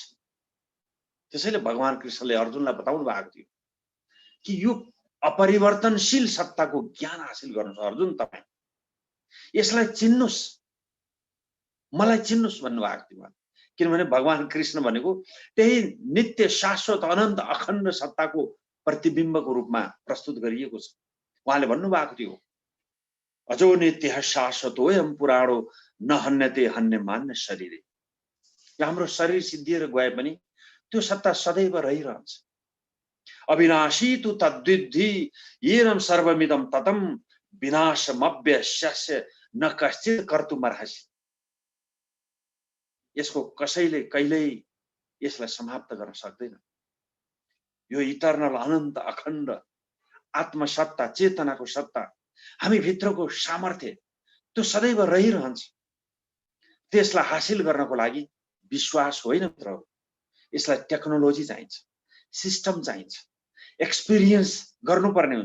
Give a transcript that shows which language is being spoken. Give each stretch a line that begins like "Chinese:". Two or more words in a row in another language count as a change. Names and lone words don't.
Nepali: त्यसैले भगवान कृष्णले अर्जुनलाई बताउनु भएको थियो कि यो अपरिवर्तनशील सत्ताको ज्ञान हासिल गर्नुहोस् अर्जुन, तपाईँ यसलाई चिन्नुस्, मलाई चिन्नुस् भन्नुभएको थियो। किनभने भगवान कृष्ण भनेको त्यही नित्य शाश्वत अनन्त अखण्ड सत्ताको प्रतिबिम्बको रूपमा प्रस्तुत गरिएको छ। उहाँले भन्नुभएको थियो,
Sanskrit: अजो नित्य शाश्वतोयम पुराणो न हन्यते हन्यमान्य शरीरे।
Nepali: हाम्रो शरीर सिद्धिएर गए पनि त्यो सत्ता सदैव रहिरहन्छ।
Sanskrit: अविनाशी तु तद्विद्धि येनम सर्वमिदं ततम विनाशमव्यस्यस्य न कश्चित् कर्तुमर्हसि।
Nepali: यसको कसैले कहिल्यै यसलाई समाप्त गर्न सक्दैन। यो इटर्नल अनन्त अखण्ड आत्मसत्ता, चेतनाको सत्ता, हामी भित्रको सामर्थ्य त्यो सदैव रहिरहन्छ। त्यसलाई हासिल गर्नको लागि विश्वास होइन मित्र, यसलाई टेक्नोलोजी चाहिन्छ, सिस्टम चाहिन्छ, एक्सपिरियन्स गर्नुपर्ने हुन्छ।